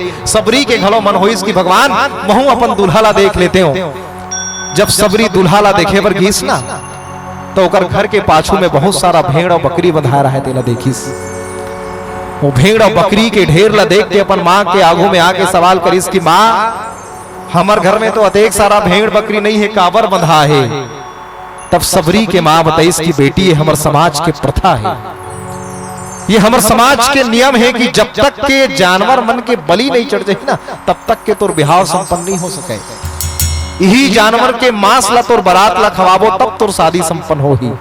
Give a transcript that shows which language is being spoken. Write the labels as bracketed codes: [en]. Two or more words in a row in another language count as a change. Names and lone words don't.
[hne] सबरी के घलो मन होइस कि भगवान महू अपन दूल्हा ला देख लेते हो। जब सबरी दूल्हा ला देखे बर गीस ना तो ओकर घर के पाछू में बहुत सारा भेड़ और बकरी बंधा रहा है, तेला देखिस। वो भेड़ और बकरी के ढेर ला देख के अपन मां के आगू में आके सवाल करिस कि मां हमार घर में तो अतेक सारा भेड़ बकरी नहीं है, काबर बंधा है। तब सबरी के मां बताइस की बेटी है, हमार समाज के प्रथा है ये हमारे समाज के नियम है कि जब तक के जानवर मन के बलि नहीं चढ़ जाए ना, तब तक के तोर बिहाव संपन्न नहीं हो सके। यही जानवर के मांस ला तोर बारात ला खवाबो, तब तोर शादी संपन्न हो ही।